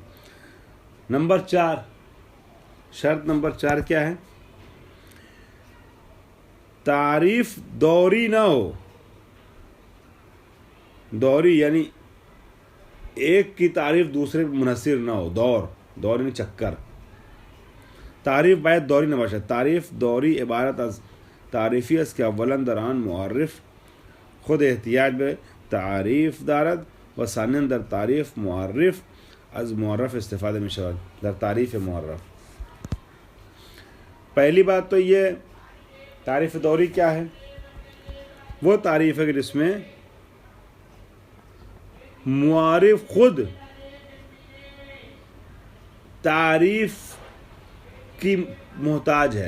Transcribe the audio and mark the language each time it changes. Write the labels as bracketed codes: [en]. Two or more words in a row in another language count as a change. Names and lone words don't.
[ur] نمبر 4، شرط نمبر 4 کیا ہے؟ تعریف دوری نہ ہو. دوری یعنی ایک کی تعریف دوسرے پر منحصر نہ ہو. دور یعنی چکر. [fa] تعریف باید دوری نہ باشد. تعریف دوری عبارت از تعریفی است که اولا در آن معرف خود احتیاج به تعریف دارد و ثانیا در تعریف معرف از معرف استفاده می شود. در تعریف معرف [ur] پہلی بات تو یہ تعریف دوری کیا ہے؟ وہ تعریف ہے کہ جس میں معرف خود تعریف کی محتاج ہے.